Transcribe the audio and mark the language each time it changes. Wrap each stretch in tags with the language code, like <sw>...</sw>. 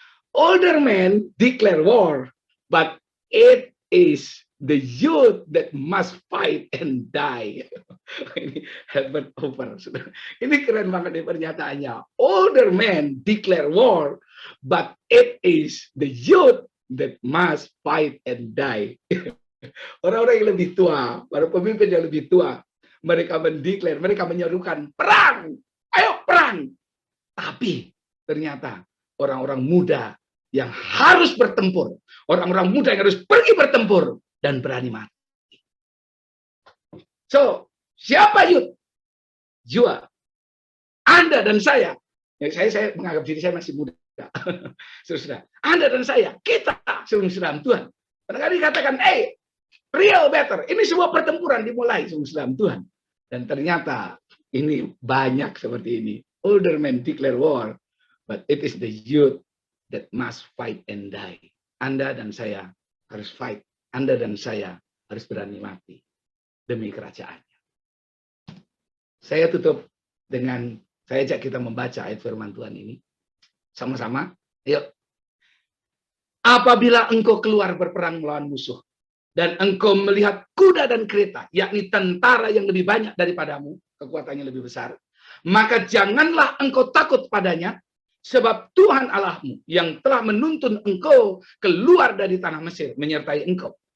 <en>Older men declare war, but it is the youth that must fight and die.</en> <id>Ini Herbert Hoover. Ini keren banget nih pernyataannya.</id> <en>Older men declare war, but it is the youth that must fight and die.</en> <id>Orang-orang yang lebih tua, para pemimpin yang lebih tua, mereka mendeklar, mereka menyerukan perang, ayo perang. Tapi ternyata orang-orang muda yang harus bertempur, orang-orang muda yang harus pergi bertempur dan berani mati. So, siapa youth? Jua, Anda dan saya menganggap diri saya masih muda. Saudara, Anda dan saya, kita saudara dalam Tuhan. Kadang-kadang dikatakan, real better. Ini sebuah pertempuran dimulai saudara dalam Tuhan. Dan ternyata ini banyak seperti ini.</id> <en>Older men declare war, but it is the youth that must fight and die.</en> <id>Anda dan saya harus fight. Anda dan saya harus berani mati demi kerajaannya. Saya tutup dengan, saya ajak kita membaca ayat firman Tuhan ini. Sama-sama, yuk. Apabila engkau keluar berperang melawan musuh, dan engkau melihat kuda dan kereta, yakni tentara yang lebih banyak daripadamu, kekuatannya lebih besar, maka janganlah engkau takut padanya, sebab Tuhan Allahmu yang telah menuntun engkau keluar dari tanah Mesir menyertai engkau.</id>